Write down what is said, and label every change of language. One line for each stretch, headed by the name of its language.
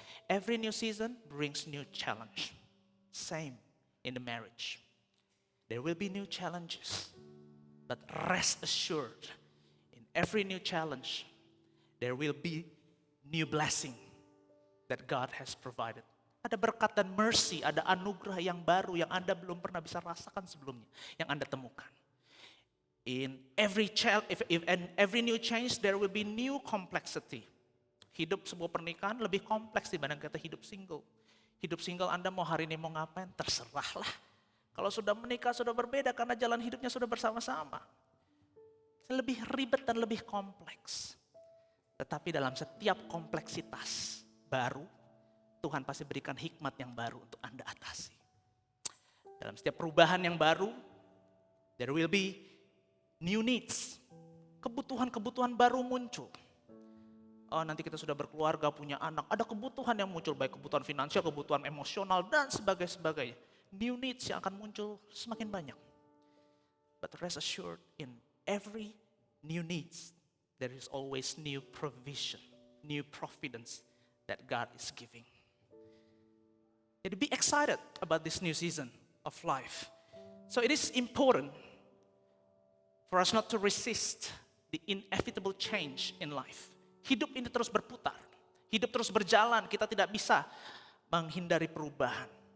English: Every new season brings new challenge. Same in the marriage. There will be new challenges, but rest assured, in every new challenge, there will be new blessing that God has provided.
Indonesian: Ada berkat dan mercy, ada anugerah yang baru yang Anda belum pernah bisa rasakan sebelumnya, yang Anda temukan.
English: In every new change, there will be new complexity.
Indonesian: Hidup sebuah pernikahan lebih kompleks dibanding kita hidup single. Hidup single Anda mau hari ini mau ngapain, terserahlah. Kalau sudah menikah sudah berbeda karena jalan hidupnya sudah bersama-sama. Lebih ribet dan lebih kompleks. Tetapi dalam setiap kompleksitas baru, Tuhan pasti berikan hikmat yang baru untuk Anda atasi. Dalam setiap perubahan yang baru,
English: there will be new needs.
Indonesian: Kebutuhan-kebutuhan baru muncul. Oh, nanti kita sudah berkeluarga, punya anak, ada kebutuhan yang muncul, baik kebutuhan finansial, kebutuhan emosional, dan sebagainya.
English: New needs
Indonesian: yang akan muncul semakin banyak.
English: But rest assured, in every new needs, there is always new provision, new providence that God is giving. Jadi be excited about this new season of life. So it is important for us not to resist the inevitable change in life.
Indonesian: Hidup ini terus berputar, hidup terus berjalan, kita tidak bisa menghindari perubahan.